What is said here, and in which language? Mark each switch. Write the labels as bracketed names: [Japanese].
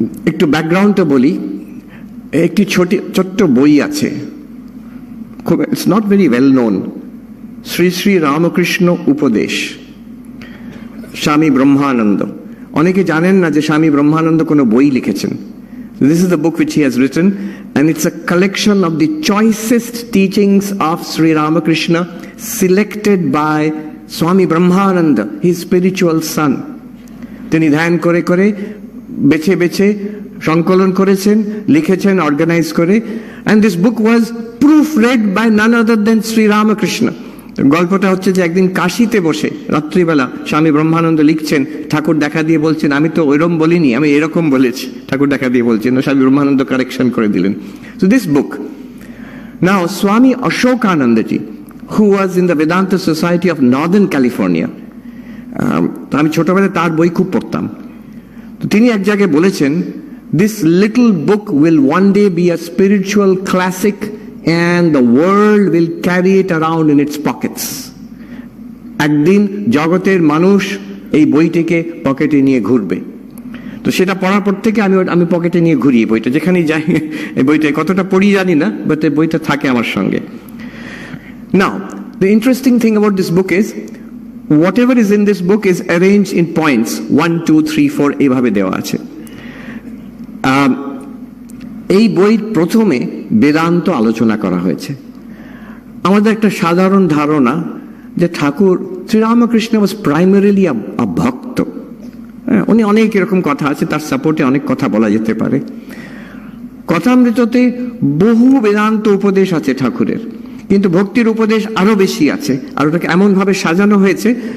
[Bangla] একটু ব্যাকগ্রাউন্ডটা বলি। একটি ছোট্ট বই আছে, খুব, [English] it's not very well known, [Bangla] Shri Shri Ramakrishna উপদেশ, স্বামী ব্রহ্মানন্দ। অনেকে জানেন না যে স্বামী ব্রহ্মানন্দ কোনো বই লিখেছেন। [English] This is the book which he has written, and it's a collection of the choicest teachings of Sri Ramakrishna selected by Swami Brahmananda, his spiritual son. [Bangla] তিনি ধ্যান করে করে বেছে বেছে সংকলন করেছেন, লিখেছেন অর্গানাইজ করে, [English] and this book was proofread by none other than Sri Ramakrishna. [Bangla] গল্পটা হচ্ছে যে একদিন কাশিতে বসে রাত্রিবেলা স্বামী ব্রহ্মানন্দ লিখছেন, ঠাকুর দেখা দিয়ে বলছেন আমি তো ওইরকম বলিনি, আমি এরকম বলেছি। ঠাকুর দেখা দিয়ে বলছেন, স্বামী ব্রহ্মানন্দ কারেকশন করে দিলেন। [English] So this book, now Swami Ashokanandaji, who was in the Vedanta Society of Northern California, [Bangla] তো আমি ছোটবেলায় তার বই খুব পড়তাম। তো তিনি এক জায়গায় বলেছেন, [English] this little book will one day be a spiritual classic and the world will carry it around in its pockets. [Bangla] একদিন জগতের মানুষ এই বইটিকে পকেটে নিয়ে ঘুরবে। তো সেটা পড়ার পর থেকে আমি পকেটে নিয়ে ঘুরি বইটা, যেখানেই যাই। এই বইটা কতটা পড়ি জানি না, বাট এই বইটা থাকে আমার সঙ্গে। [English] Now, the interesting thing about this book is whatever is in this book is arranged in points 1, 2, 3, 4 [Bangla] এইভাবে দেওয়া আছে। এই বইয়ের প্রথমে বেদান্ত আলোচনা করা হয়েছে। আমাদের একটা সাধারণ ধারণা যে ঠাকুর শ্রীরামকৃষ্ণ [English] was primarily a [Bangla] ভক্ত। উনি অনেক এরকম কথা আছে, তার সাপোর্টে অনেক কথা বলা যেতে পারে। কথামৃততে বহু বেদান্ত উপদেশ আছে ঠাকুরের, কিন্তু ভক্তির উপদেশ আরো বেশি আছে, আর ওটাকে এমন ভাবে সাজানো হয়েছে।